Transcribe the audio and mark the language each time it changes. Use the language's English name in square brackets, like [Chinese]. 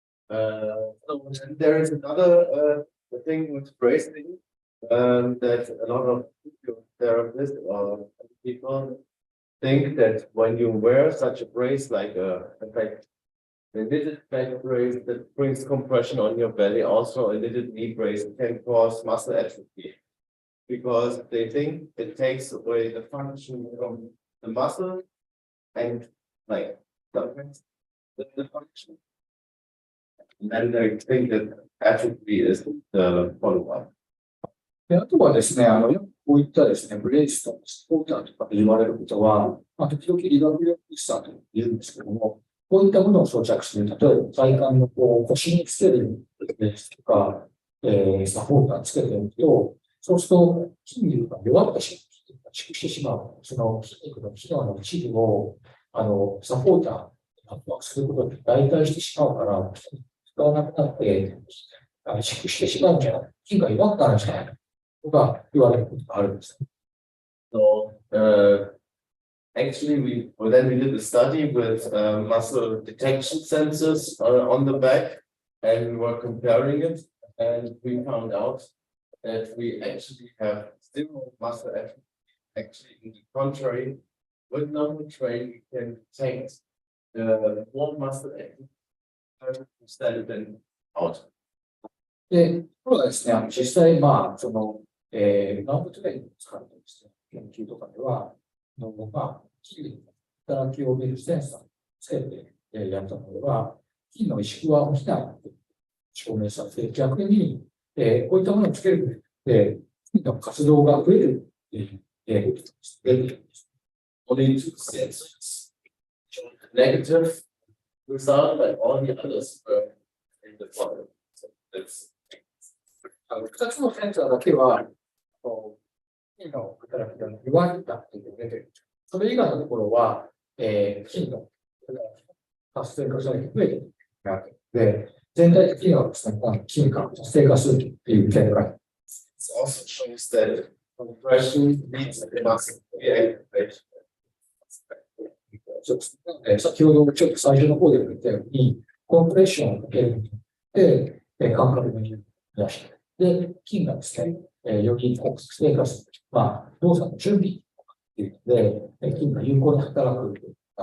[English] So there is another thing with bracing that a lot of therapists or people think that when you wear such a brace like a knitted back brace that brings compression on your belly, also a knitted knee brace can cause muscle atrophy because they think it takes away the function from the muscle and like sometimes the function. And I think that atrophy is the follow-up. [Japanese] で、あとはですね、よくこういったですね、ブレイスとかスポーターとかで言われることは、時々理学療法士さんと言うんですけども、こういったものを装着する、例えば体幹の腰につけるですとか、サポーターつけてると、そうすると筋肉が弱ってしまう、萎縮してしまう、その筋肉の機能の一部を、サポーターに圧迫することで代替してしまうから、使わなくなって、萎縮してしまうんじゃない、筋が弱くなるんじゃないとか言われることがあるんです。 [English] So, actually, then we did a study with muscle detection sensors on the back, and we were comparing it, and we found out that we actually have zero muscle atrophy. Actually, in the contrary, with normal training, we can detect more muscle atrophy instead of then out. [Japanese] で、これはですね、実際、ガンブトレーニングを使ってですね、研究とかでは、筋肉の働きを見るセンサーをつけてやったのでは、筋の萎縮は起きないと証明されて、逆に、こういったものをつけることで、筋の活動が増えるということです。 [English] Only two sensors showed negative result, but all the others were in the file. So that's [Japanese] 2つのセンサーだけは、筋の働きが弱いんだっていうのが出てる。それ以外のところは、筋の活性化されて増えているので、全体的にはですね、筋が活性化するという結果に。 [English] it also shows that compression leads to muscle reactivation. [Japanese] 先ほどちょっと最初の方で言ったように、コンプレッションをかけることで、感覚の緩みを出して、で、筋がですね、より活性化する。動作の準備というので、筋が有効に働く。